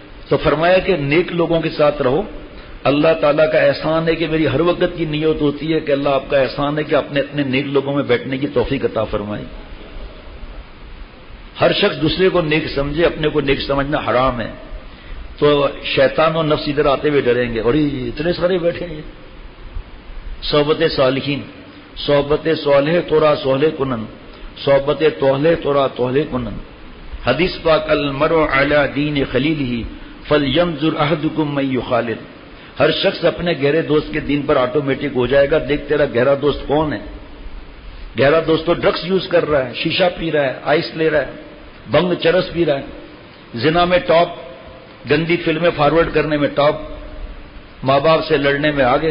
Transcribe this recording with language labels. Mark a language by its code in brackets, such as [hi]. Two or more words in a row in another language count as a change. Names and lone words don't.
[ur] تو فرمایا کہ نیک لوگوں کے ساتھ رہو. اللہ تعالیٰ کا احسان ہے کہ میری ہر وقت کی نیت ہوتی ہے کہ اللہ آپ کا احسان ہے کہ اپنے اپنے نیک لوگوں میں بیٹھنے کی توفیق عطا فرمائے. ہر شخص دوسرے کو نیک سمجھے، اپنے کو نیک سمجھنا حرام ہے. تو شیطان و نفس ادھر آتے ہوئے ڈریں گے، اور اتنے سارے بیٹھے ہیں. [fa] صحبت صالحین، صحبت صالح تورا صالح کنن، صحبت توہلے تورا توہلے کنن. [ur] حدیث پاک [ar] المرء علی دین خلیلہ فلینظر احدکم من یخالل. [ur] ہر شخص اپنے گہرے دوست کے دین پر آٹومیٹک ہو جائے گا. دیکھ تیرا گہرا دوست کون ہے. گہرا دوست تو [en] drugs use [ur] کر رہا ہے، شیشہ پی رہا ہے، آئس لے رہا ہے، بنگ چرس پی رہا ہے، زنا میں ٹاپ، گندی فلمیں فارورڈ کرنے میں ٹاپ، ماں باپ سے لڑنے میں آگے.